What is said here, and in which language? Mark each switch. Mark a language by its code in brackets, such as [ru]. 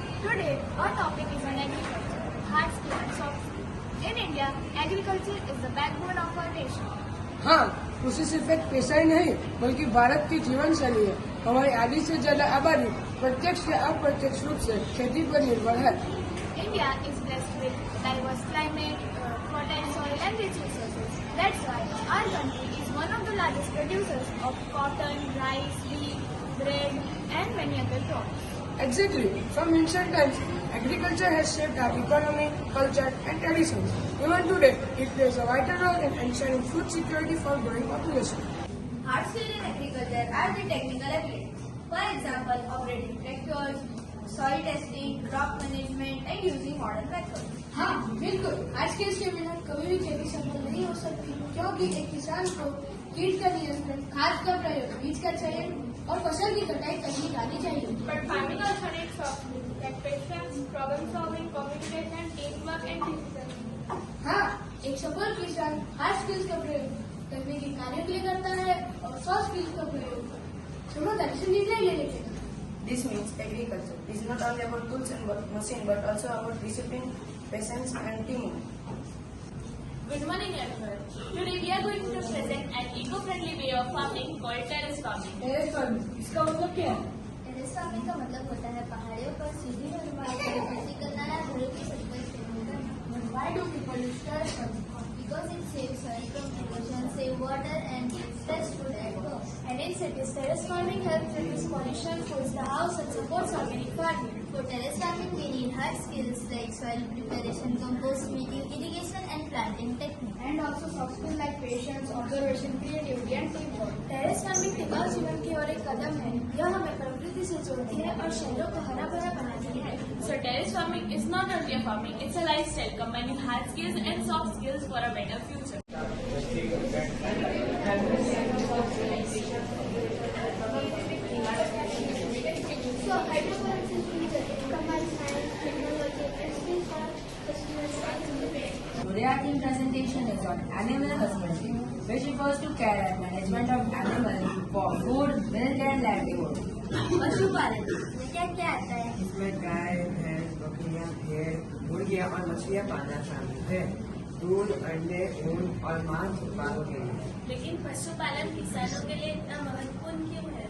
[en] Today, our topic is on agriculture, hard skill and soft skill. In India, agriculture is the backbone of our nation. [hi] हाँ, कृषि सिर्फ एक पेशा ही नहीं बल्कि भारत की जीवन शैली है। हमारी आधी से ज्यादा आबादी प्रत्यक्ष या अप्रत्यक्ष रूप से खेती पर निर्भर है। [en] India is blessed with diverse climate, fertile soil and rich resources. That's why our country is one of the largest producers of cotton, rice, wheat, bread and many other crops. Exactly. From ancient times, agriculture has shaped our economy, culture and traditions. Even today, it plays a vital role in ensuring food security for growing population. Hard skills in agriculture are the technical abilities. For example, operating tractors, soil testing, crop management and using modern methods. [hi] हाँ बिल्कुल, आज के इसके बिना कभी भी खेती सफल नहीं हो सकती क्योंकि एक किसान को कीट का नियंत्रण, खाद का प्रयोग, बीज का चयन और फसल की कटाई तकनीक आनी चाहिए। [en] But farming also needs soft skills like patience, problem solving, communication, teamwork and decision. [hi] हाँ, एक सफल किसान हार्ड स्किल्स का प्रयोग तकनीकी कार्यों के लिए करता है और सॉफ्ट स्किल्स का प्रयोग समझदारी से निर्णय लेने के लिए। [en] This means agriculture is not only about tools and machine but also about discipline, patience and teamwork. Good morning everyone. Today we are going to present an eco-friendly way of farming called terrace farming. [hi] Terrace farming, इसका मतलब क्या है? Terrace farming का मतलब होता है पहाड़ियों पर सीधी और खेती करना या घरों की छत पर खेती करना। [en] Why do people use terrace farming? Because it saves soil from erosion, save water and gives fresh food at home. And in cities, terrace farming helps reduce pollution, cools the house and supports organic farming. For terrace farming, we need hard skills like soil preparation, compost making, irrigation and planting technique. And also soft skills like patience, observation, creativity and teamwork. [hi] Terrace farming टिकाऊ जीवन की ओर एक कदम है। यह हमें प्रकृति से जोड़ती है और शहरों को हरा भरा बनाती है। [en] So terrace farming is not only a farming; it's a lifestyle combining hard skills and soft skills for a better future. So hydroponics combines science, technology and skills for students. Today our team presentation is on animal husbandry, which refers to care and management of animals for food, milk and livelihood. [hi] पशुपालन में क्या क्या आता है? इसमें गाय, भैंस, बकरियां, भेड़, मुर्गियां और मछलियां पालना शामिल है। दूध, अंडे, ऊन और मांस उत्पादों के लिए। लेकिन पशुपालन किसानों के लिए इतना महत्वपूर्ण क्यों है?